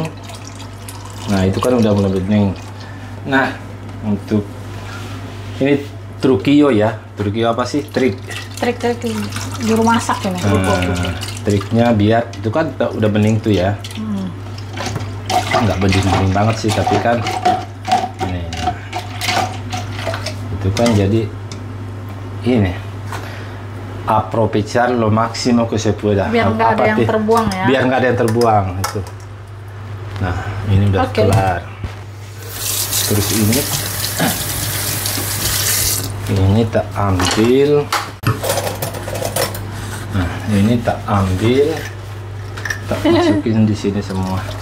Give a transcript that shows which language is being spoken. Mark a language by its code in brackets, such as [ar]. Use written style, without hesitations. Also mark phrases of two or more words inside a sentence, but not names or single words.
[id] Nah itu kan udah mulai bening. Nah untuk ini trukio ya, trukio apa sih, trik Trik-trik juru masak ini. triknya biar itu kan udah bening tuh ya. Nggak bening banget sih, tapi kan ini itu kan jadi ini [es] aprovechar lo máximo que se pueda. [id] Biar nggak ada yang terbuang ya. Biar nggak ada yang terbuang itu. Nah ini udah Oke. kelar. Terus ini tak ambil. Nah ini tak ambil, tak masukin di sini semua.